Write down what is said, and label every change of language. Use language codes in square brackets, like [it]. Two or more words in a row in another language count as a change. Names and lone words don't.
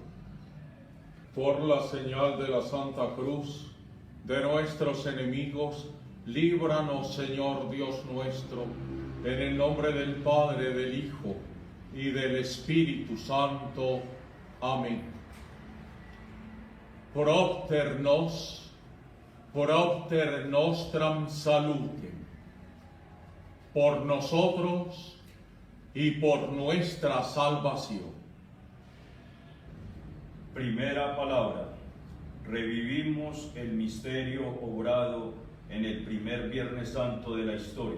[es] Por la señal de la Santa Cruz de nuestros enemigos, líbranos, Señor Dios nuestro, en el nombre del Padre, del Hijo y del Espíritu Santo. Amén. [la] Propter nostram salutem, [es] por nosotros y por nuestra salvación. Primera palabra. Revivimos el misterio obrado en el primer Viernes Santo de la historia.